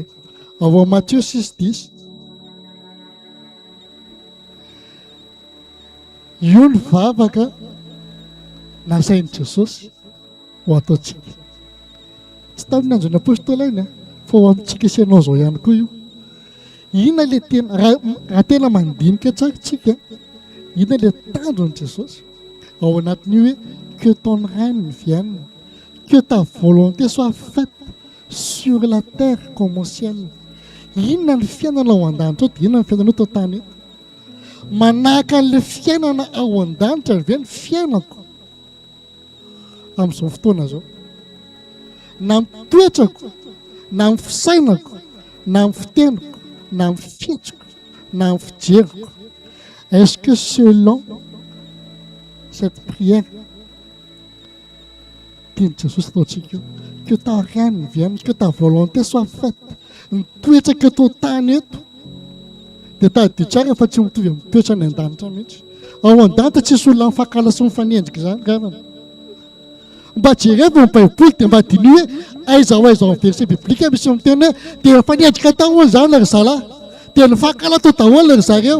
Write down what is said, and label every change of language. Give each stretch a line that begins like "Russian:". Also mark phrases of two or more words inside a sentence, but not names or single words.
Malagasy: Ao Matthieu 6:10, io ny vavaka nasain'i Jesosy ho ataontsika. Tsy tamin'ny andron'ny apôstôla iny fa ho amintsika sy ianao izao ihany koa io. Inona ilay tena raha tena mandinika tsara tsika, inona ilay tandron'i Jesosy ao anatin'io hoe
French: que ton règne vienne, que ta volonté soit faite sur la terre comme au ciel.
Malagasy: Inona ny fiainana ao an-danitra dia inona ny fiainana tao tany eto? Manahaka an'ilay fiainana ao an-danitra ve ny fiainako amin'izao fotoana izao? Na amin'ny toetrako, na amin'ny fisainako, na amin'ny fiteniko, na amin'ny fihetsiko, na amin'ny fijeriko.
French: Est-ce que selon cette prière
Malagasy: tian'i Jesosy ataontsika io,
French: que ta règne vienne, que ta volonté soit faite,
Malagasy: ny toetraka eto tany eto dia tadio tsara fa tsy mitovy amin'ny toetra ny an-danitra mihitsy. Ao an-danitra tsisy olona mifankala sy mifanendrika izany gavana. Mba jereva ny baiboly dia mba diny hoe aiza ho aiza amin'ny verset biblika misy miteny hoe dia mifanendrika daholo izany ry zalahy, dia mifankala tao daholo ry zareo.